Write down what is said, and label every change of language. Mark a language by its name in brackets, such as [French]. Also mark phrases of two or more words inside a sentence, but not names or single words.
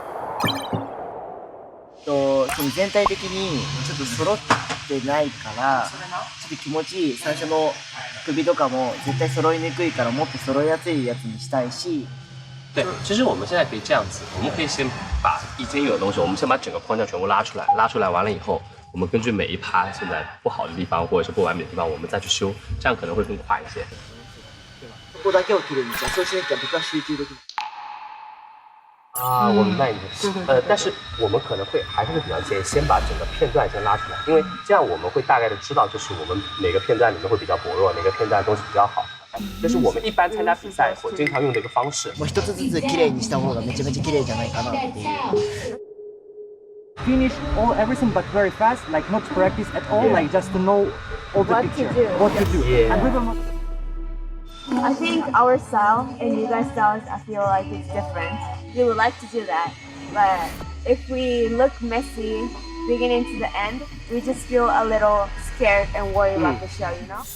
[Japanese] その全体的にちょっと揃ってないからちょっと気持ちいい。最初の首とかも絶対揃いにくいからもっと揃いやすいやつにしたいし。 [Chinese] 对，其实我们现在可以这样子，我们可以先把已经有的东西，我们先把整个框架全部拉出来，拉出来完了以后，我们根据每一趴现在不好的地方或者是不完美的地方，我们再去修，这样可能会更快一些。 [Japanese] ここだけをきれいにした。そうしなきゃ僕は集中できない。 [Chinese] 啊，我明白你的意思。但是我们可能还是会比较建议先把整个片段先拉出来，因为这样我们会大概的知道，就是我们哪个片段里面会比较薄弱，哪个片段的东西比较好。这是我们一般参加比赛我经常用的一个方式。 [Japanese] もう一つずつきれいにした方がめちゃめちゃきれいじゃないかなっていう。 [English] Finish everything but very fast, like not practice at all, like just to know all the picture, what to do. Yeah. And rhythm. I think our style and you guys' styles, I feel like it's different. We would like to do that, but if we look messy beginning to the end, we just feel a little scared and worried about the show, you know?